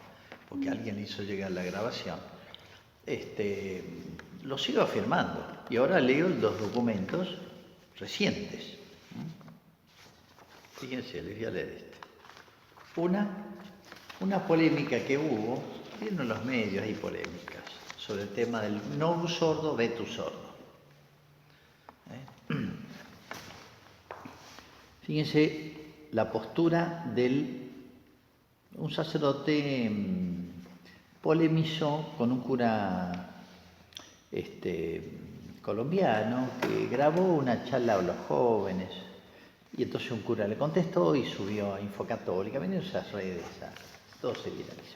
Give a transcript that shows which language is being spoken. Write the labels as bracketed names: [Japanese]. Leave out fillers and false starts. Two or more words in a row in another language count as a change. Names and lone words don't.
[Spanish] Porque alguien le hizo llegar la grabación. Lo sigo afirmando y ahora leo los documentos recientes. Fíjense, les voy a leer este. Una polémica que hubo, vieron los medios, hay polémicas, sobre el tema del [Latin] novus sordo, vetus sordo. [Spanish] Fíjense la postura un sacerdote polemizó con un cura colombiano que grabó una charla a los jóvenes, y entonces un cura le contestó y subió a Infocatólica, vienen esas redes, todo se viralizó.